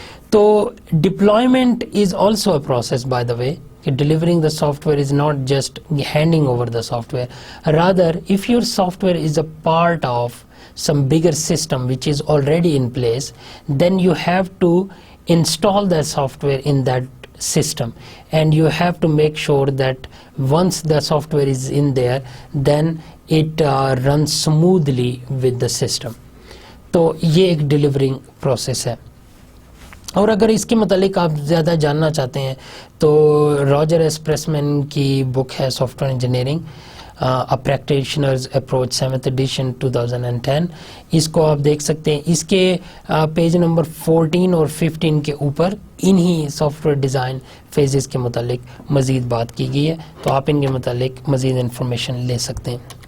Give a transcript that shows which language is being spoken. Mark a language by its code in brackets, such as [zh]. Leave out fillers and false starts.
[en] تو deployment is also a process by the way. Delivering the software is not just handing over the software. Rather, if your software is a part of some bigger system which is already in place, then you have to install that software in that system, and you have to make sure that once the software is in there, then it runs smoothly with the system. [ur] تو یہ ایک delivering process ہے. اور اگر اس کے متعلق آپ زیادہ جاننا چاہتے ہیں تو راجر ایس پریسمین کی بک ہے سافٹ ویئر انجینئرنگ اے پریکٹیشنرز اپروچ 7th ایڈیشن 2010. اس کو آپ دیکھ سکتے ہیں. اس کے پیج نمبر 14 اور 15 کے اوپر انہی سافٹ ویئر ڈیزائن فیزز کے متعلق مزید بات کی گئی ہے, تو آپ ان کے متعلق مزید انفارمیشن لے سکتے ہیں.